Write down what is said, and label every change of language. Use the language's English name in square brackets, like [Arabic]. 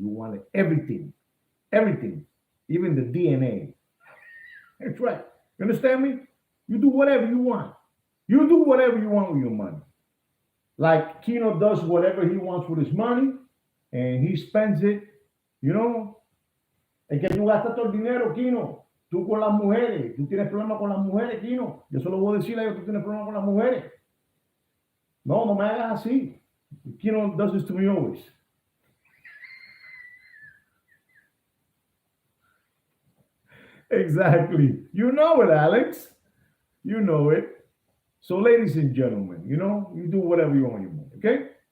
[English] You want it, everything, even the DNA. That's right. You understand me? You do whatever you want. You do whatever you want with your money. Like Kino does whatever he wants with his money, and he spends it. [Spanish] Es que tú gastas todo el dinero, Kino. Tú con las mujeres. Tú tienes problemas con las mujeres, Kino. Yo solo voy a decirle a ellos que tú tienes problemas con las mujeres. No me hagas así. [English] Kino does this to me always. Exactly. You know it, Alex. You know it. So, ladies and gentlemen, you do whatever you want with your money, okay?